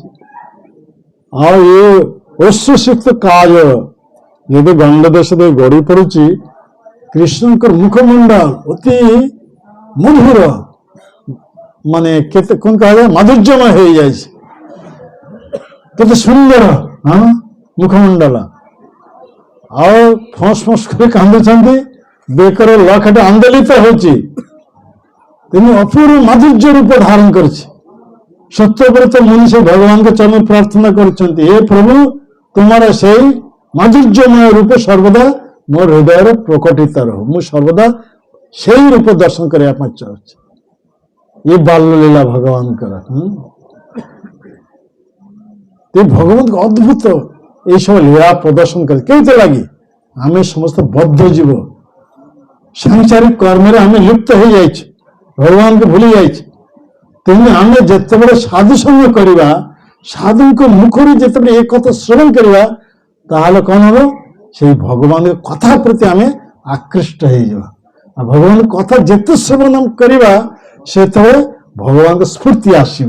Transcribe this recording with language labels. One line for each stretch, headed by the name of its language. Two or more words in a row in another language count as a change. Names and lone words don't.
Odia: ଆଉ ଏ ଅଶ୍ରୁସିକ୍ତ କାଜ ଯଦି ଗଣ୍ଡ ଦେଶ ଦେଇ ଗଡ଼ି ପଡୁଛି, କୃଷ୍ଣଙ୍କର ମୁଖମଣ୍ଡଳ ଅତି ମଧୁର, ମାନେ କେତେ କଣ କୁହାଯାଏ, ମାଧୁର୍ଯ୍ୟମୟ ହେଇଯାଇଛି। କେତେ ସୁନ୍ଦର ମୁଖମଣ୍ଡଳ। ଆଉ ଫସ୍ ଫସ୍ କରି କାନ୍ଦୁଛନ୍ତି, ବେକର ଲକେଟ ଆନ୍ଦୋଳିତ ହଉଛି।
Bangla: তিনি অপূর্ব মাধুর্য রূপ ধারণ করেছে। সত্যব্রত মুনি সেই ভগবানকে চরণে প্রার্থনা করছেন, হে প্রভু তোমার সেই মাধুর্যময় রূপে সর্বদা মোর হৃদয়ের প্রকটিত রহ।
Odia: ମୁ ସର୍ବଦା ସେଇ ରୂପ ଦର୍ଶନ କରା ପାଇଁ ଚାହୁଁଛି। ଏ ବାଲ୍ୟଲୀଳା ଭଗବାନଙ୍କର। ଏ ଭଗବାନଙ୍କ ଅଦ୍ଭୁତ
Bangla: এইসব লীলা প্রদর্শন করে কেউতে লাগি আমি সমস্ত বদ্ধ জীব সাংসারিক কর্মের আমি লিপ্ত হয়ে যাইছি, ভগবানকে ভুলে যাইছি।
Odia: তেমনি ଆମେ ଯେତେବେଳେ ସାଧୁ ସଙ୍ଗ କରିବା, ସାଧୁଙ୍କ ମୁଖରୁ ଯେତେବେଳେ ଏ କଥା ଶ୍ରବଣ କରିବା, ତାହେଲେ କଣ ହବ? ସେଇ ଭଗବାନଙ୍କ କଥା ପ୍ରତି ଆମେ ଆକୃଷ୍ଟ ହେଇଯିବା। ଆଉ ଭଗବାନଙ୍କ କଥା ଯେତେ ଶ୍ରବଣ କରିବା ସେତେବେଳେ ଭଗବାନଙ୍କ ସ୍ଫୂର୍ତ୍ତି ଆସିବ।